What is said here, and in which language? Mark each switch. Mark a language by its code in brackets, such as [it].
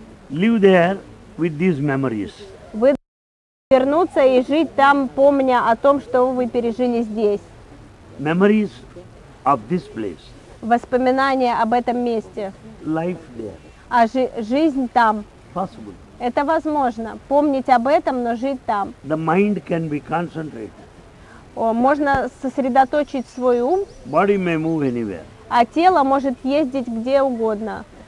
[en] Live there with these memories. [ru] Вы вернуться и жить там, помня о том, что вы пережили здесь. [en] Memories of this place. [ru] Воспоминания об этом месте. [en] Life there. [ru] А жизнь там. [en] Possible. [ru] Это возможно. Помнить об этом, но жить там. [en] The mind can be concentrated. [ru] Можно сосредоточить свой ум, [en] Body may move anywhere. [ru] а тело может ездить где угодно.